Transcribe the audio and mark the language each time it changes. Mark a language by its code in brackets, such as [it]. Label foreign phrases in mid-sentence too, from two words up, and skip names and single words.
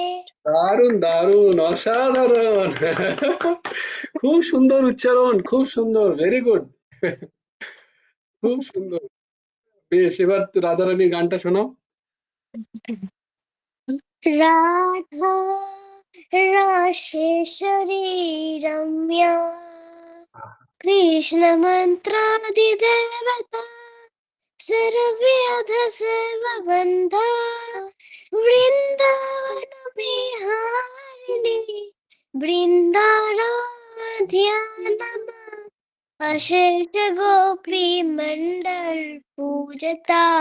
[bn] দারুণ দারুণ, অসাধারণ। খুব সুন্দর উচ্চারণ, খুব সুন্দর, [en] very good. [bn] খুব সুন্দর। বেশ, এবার রাধারানীর গানটা শোনাও। [sa] राधा राशेश्वरी रम्या कृष्णमन्त्रादिदेवता सर्वव्याध सर्वबन्धा वृन्दावनविहारिणि बृन्दाराध्या नमः अशेष गोपी मण्डल पूजता